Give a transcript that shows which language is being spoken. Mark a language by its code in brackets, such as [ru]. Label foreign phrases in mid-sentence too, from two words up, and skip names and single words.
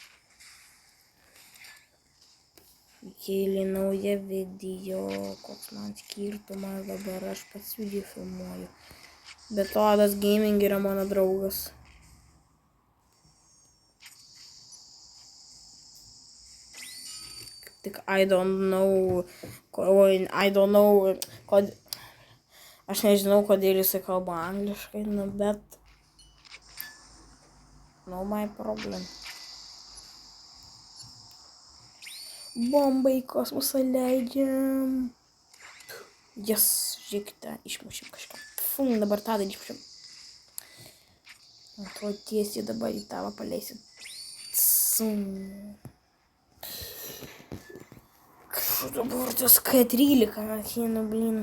[lt] Kėlė naują video, koks man skirtumas, dabar aš pats video filmuoju. Bet Adas gaming yra mano draugas. [en] Tik I don't know, [lt] aš nežinau, kodėl jisai kalba angliškai, nu bet [en] no my problem. [lt] Bombą į kosmosą leidžiam. Jas, žiūrėkite, išmušėm kažką. Fum, dabar tada išmušėm. Atrodo tiesiai dabar į tavą paleisim. Dabar tas K13 ateina, blin.